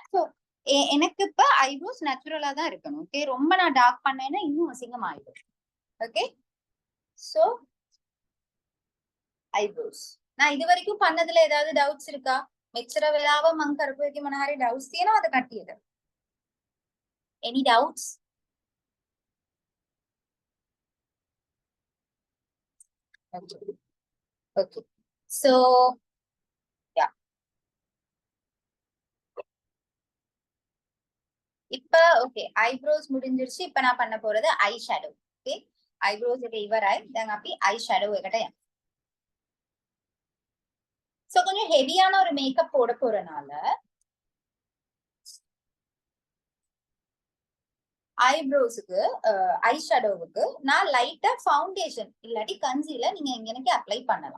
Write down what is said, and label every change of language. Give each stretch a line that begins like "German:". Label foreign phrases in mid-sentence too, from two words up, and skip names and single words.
Tamil: ஸோ எனக்கு இப்ப
English: eyebrows naturally
Tamil: தான் இருக்கணும். ஓகே, ரொம்ப நான் டார்க் பண்ணேன்னா இன்னும் அசிங்கம் ஆயிடும். ஓகே, ஸோ ஐப்ரோஸ் நான் இது வரைக்கும் பண்ணதுல ஏதாவது டவுட்ஸ் இருக்கா?
Sinhala: මෙච්චර වෙලාව මං කරපු එකේ මොන හරි doubts තියෙනවද කට්ටියට?
English: Any doubts? Okay. Okay. So, yeah.
Tamil: இப்ப ஓகே ஐப்ரோஸ் முடிஞ்சிருச்சு. இப்ப நான் பண்ண போறது
English: eye shadow.
Tamil: ஓகே, ஐப்ரோஸ்
Sinhala: එක ඉවරයි. දැන් අපි
English: eye shadow
Sinhala: එකට යමු.
Tamil: சோ கொஞ்சம் ஹெவியான ஒரு மேக்கப் போட போறனால ஐப்ரோஸுக்கு ஐ ஷேடோவுக்கு நான் லைட்டா ஃபவுண்டேஷன் இல்லாட்டி கன்சீலர் நீங்க எனக்கு அப்ளை பண்ணலாம்.